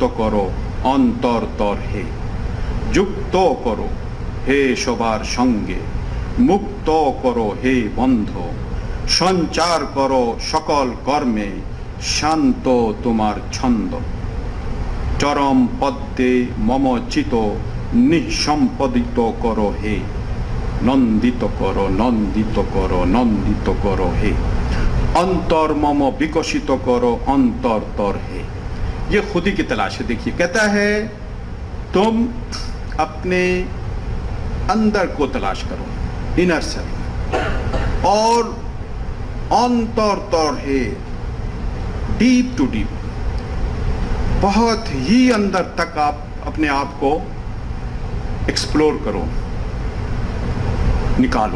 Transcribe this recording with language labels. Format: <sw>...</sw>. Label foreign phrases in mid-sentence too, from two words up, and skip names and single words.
<bn>করো অন্তর হে, যুক্ত করো হে সবার সঙ্গে, মুক্ত করো হে বন্ধ, সঞ্চার করো সকল কর্মে, শান্ত তোমার ছন্দ, চরম পদ্মে মম চিত নিঃসম্পদিত করো হে, নন্দিত করো নন্দিত করো নন্দিত করো হে, অন্তর মম বিকশিত করো অন্তর হে।</bn> <ur>یہ خودی کی تلاش ہے۔ دیکھیے کہتا ہے تم اپنے اندر کو تلاش کرو،</ur> <en>inner self,</en> <ur>اور انتر ہے</ur> <en>deep to deep,</en> <ur>بہت ہی اندر تک آپ اپنے آپ کو ایکسپلور کرو، نکالو۔</ur>